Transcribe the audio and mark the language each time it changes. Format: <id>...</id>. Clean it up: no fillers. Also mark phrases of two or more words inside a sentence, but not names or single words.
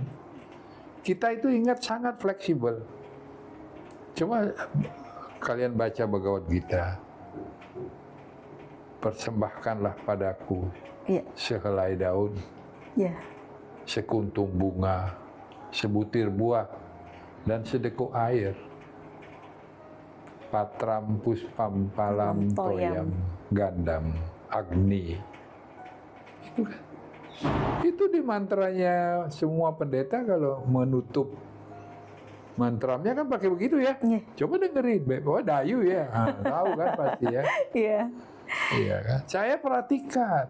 <id>Kita itu ingat sangat fleksibel. Coba kalian baca Bhagavad Gita. Persembahkanlah padaku sehelai daun, sekuntung bunga, sebutir buah, dan sedekuk air.</id> <sa>Patram puspam palam toyam gandam agni.</sa> <id>Itu kan. Itu di mantranya semua pendeta kalau menutup mantramnya kan pakai begitu ya. Coba dengerin, oh Dayu ya, tahu kan pasti ya. Iya kan. Saya perhatikan.</id>